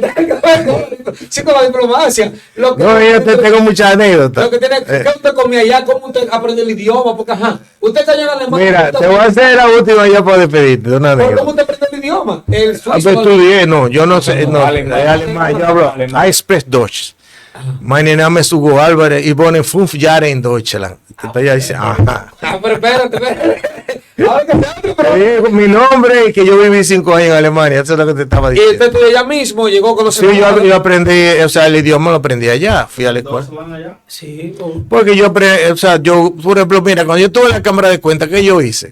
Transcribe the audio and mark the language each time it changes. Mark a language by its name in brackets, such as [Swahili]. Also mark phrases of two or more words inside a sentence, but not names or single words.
[Spanish] Sí, con la diplomacia. Yo tengo muchas anécdotas. Lo que tiene que usted comía allá, cómo usted aprendió el idioma, porque usted está allá en Alemania. Mira, te voy a hacer la última ya para despedirte de una anécdota. ¿Cómo usted aprende el idioma? El suizo. Estudié, yo no sé, alemán, yo hablo. [German] I spreche Deutsch. Mein Name ist Hugo Álvarez y wohne 5 Jahre in Deutschland. [Spanish] Entonces ella dice, ajá. Pero espérate. Mi nombre y que yo viví 5 años en Alemania, eso es lo que te estaba diciendo. Y usted estudió allá mismo, llegó con los. Sí, yo aprendí, o sea, el idioma lo aprendí allá, fui a la escuela. Sí. Porque yo, por ejemplo, mira, cuando yo estuve en la Cámara de Cuentas, ¿qué yo hice?